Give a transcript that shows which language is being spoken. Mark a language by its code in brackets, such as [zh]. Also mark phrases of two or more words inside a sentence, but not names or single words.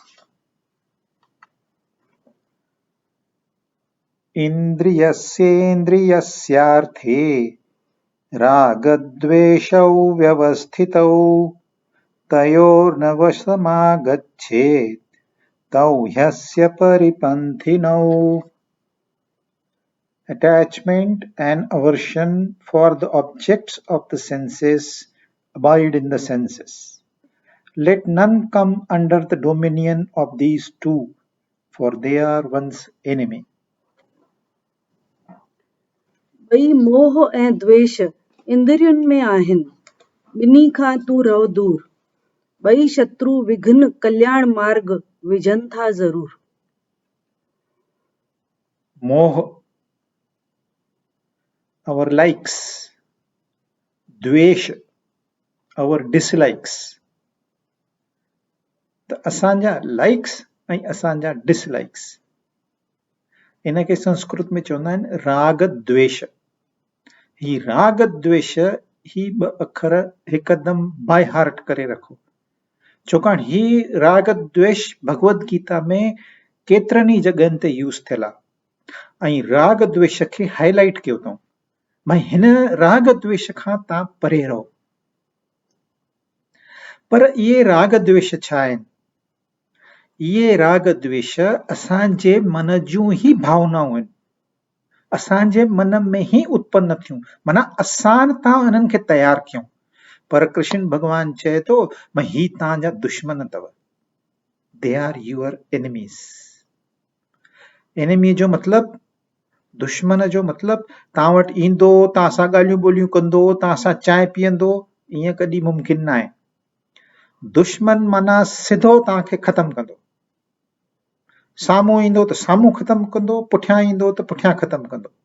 [sa] इन्द्रियस्येन्द्रियस्यार्थे रागद्वेषौ व्यवस्थितौ तयोर्न वशमागच्छेत् तौ ह्यस्य परिपन्थिनौ। [en] Attachment and aversion for the objects of the senses abide in the senses. Let none come under the dominion of these two, for they are one's enemy. [sd] भई मोह ऐं द्वेष इंद्रियुनि में आहिनि, ॿिन्ही खां तूं रहो दूर। ॿई शत्रु विघ्न कल्याण मार्ग विझनि था ज़रूर। मोह, [en] our likes, द्वेष, our dislikes। [sd] त असांजा लाइक्स ऐं असांजा डिसलाइक्स, इन खे संस्कृत में चवंदा आहिनि राग द्वेष। ही राग द्वेष ही ॿ अखर हिकदमि [en] by heart [sd] करे रखो, छाकाणि ही राग द्वेष भगवद गीता में केतिरनि ई जॻहनि ते यूज़ थियल आहे ऐं राग द्वेष खे हाईलाइट कयो अथऊं भई हिन राग द्वेष खां तव्हां परे रहो। पर इहे राग द्वेष छा आहिनि? इहे राग द्वेष असांजे मन जूं ही भावनाऊं आहिनि, असांजे मन में ही उत्पन्न थियूं, माना असां तां इन्हनि खे तयार कयूं। पर कृष्ण भगवान चए थो भई ही तव्हांजा दुश्मन अथव, [en] they are your enemies. [sd] एनिमी जो मतलब, दुश्मन जो मतलब तव्हां वटि ईंदो, तव्हां सां ॻाल्हियूं ॿोलियूं कंदो, तव्हां सां चांहि पीअंदो, ईअं कॾहिं मुमकिन न आहे। दुश्मन माना सिधो तव्हांखे ख़तमु कंदो, साम्हूं ईंदो त साम्हूं ख़तमु कंदो, पुठियां ईंदो त पुठियां ख़तमु कंदो।